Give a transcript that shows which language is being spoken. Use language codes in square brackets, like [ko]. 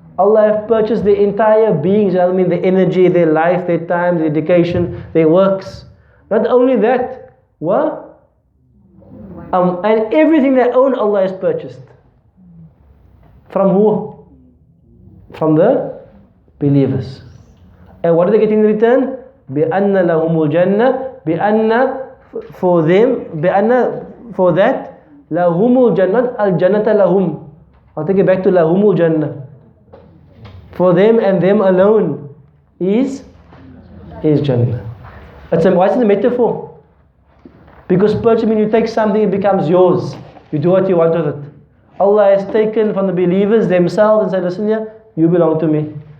[en] Allah have purchased the entire beings, I mean their energy, their life, their time, their dedication, their works. Not only that, what? And everything they own, Allah has purchased. From who? From the believers. And what do they get in return? [ar] بِأَنَّ لَهُمُ الْجَنَّةِ بِأَنَّ [en] for them, [ar] بِأَنَّ [en] for that, [ar] لَهُمُ الْجَنَّةِ الْجَنَّةَ لَهُمْ. [en] I'll take it back to [ar] لَهُمُ الْجَنَّةِ. [en] For them and them alone is Jannah. Why is it a metaphor? Because purchase means you take something, it becomes yours. You do what you want with it. Allah has taken from the believers themselves and said, listen here, you belong to me.